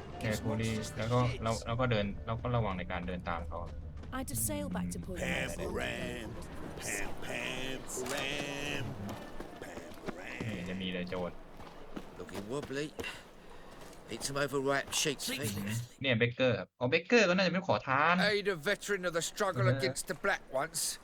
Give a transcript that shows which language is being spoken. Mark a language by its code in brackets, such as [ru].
[th] แคร์คูลี่แล้วก็เราก็เดินเราก็ระวังในการเดินตามเขา [en] I had to sail back to Port Pam, ram, pam, pam, ram, pam, [th] นี่ ram. จะมีเลยโจร [en] Looking wobbly. Eat some overripe sheep's feet. [th] เนี่ยเบเกอร์ครับเบเกอร์ก็น่าจะเป็นขอทาน [en] Aid a veteran of the struggle against the Black once.